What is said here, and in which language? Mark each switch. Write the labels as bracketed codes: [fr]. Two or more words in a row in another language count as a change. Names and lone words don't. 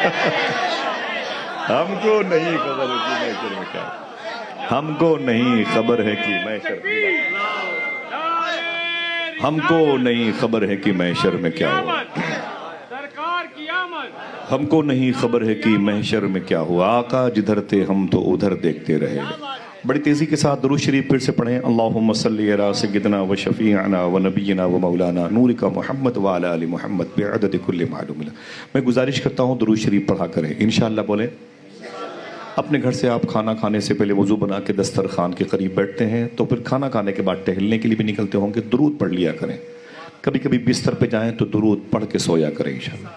[ur] ہم کو نہیں خبر ہے کہ محشر میں کیا ہوا، ہم کو نہیں خبر ہے کہ محشر میں، ہم کو نہیں خبر ہے کہ محشر میں کیا ہوا، ہم کو نہیں خبر ہے کہ محشر میں کیا ہوا، آقا جدھر تھے ہم تو ادھر دیکھتے رہے۔ بڑی تیزی کے ساتھ درود شریف پھر سے پڑھیں۔ [ar] اللہم صلی علی سیدنا و شفیعنا و نبینا و مولانا نورک محمد و علی آل محمد بعدد کل معلوم۔ [ur] میں گزارش کرتا ہوں درود شریف پڑھا کریں، [ar] انشاءاللہ [ur] بولیں۔ اپنے گھر سے آپ کھانا کھانے سے پہلے وضو بنا کے دسترخوان کے قریب بیٹھتے ہیں تو پھر کھانا کھانے کے بعد ٹہلنے کے لیے بھی نکلتے ہوں گے، درود پڑھ لیا کریں۔ کبھی کبھی بستر پہ جائیں تو درود پڑھ کے سویا کریں [ar] انشاءاللہ۔